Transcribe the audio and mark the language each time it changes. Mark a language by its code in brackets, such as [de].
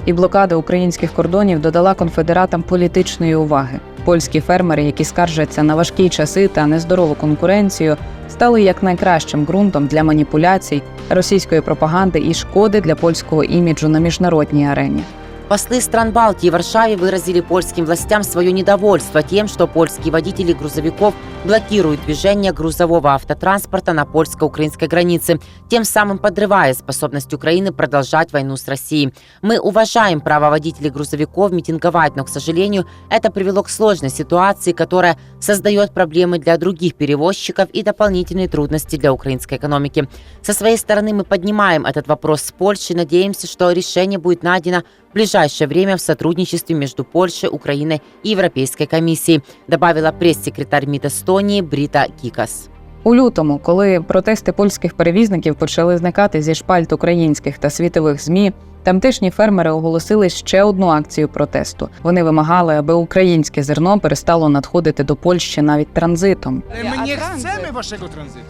[uk] І блокада українських кордонів додала конфедератам політичної уваги. Польські фермери, які скаржаться на важкі часи та нездорову конкуренцію, стали як найкращим ґрунтом для маніпуляцій, російської пропаганди і шкоди для польського іміджу на міжнародній арені. [ru] Послы стран Балтии в Варшаве выразили польским властям свое недовольство тем, что польские водители грузовиков блокируют движение грузового автотранспорта на польско-украинской границе, тем самым подрывая способность Украины продолжать войну с Россией. Мы уважаем право водителей грузовиков митинговать, но, к сожалению, это привело к сложной ситуации, которая создает проблемы для других перевозчиков и дополнительные трудности для украинской экономики. Со своей стороны мы поднимаем этот вопрос с Польшей, надеемся, что решение будет найдено в ближайшее время в сотрудничестве между Польшей, Украиной и Европейской комиссией, добавила прес-секретарь МИД Естонії Бріта Кікас. [uk] У лютому, коли протести польських перевізників почали зникати зі шпальт українських та світових ЗМІ, тамтешні фермери оголосили ще одну акцію протесту. Вони вимагали, аби українське зерно перестало надходити до Польщі навіть транзитом. Ми не хочемо вашого транзиту.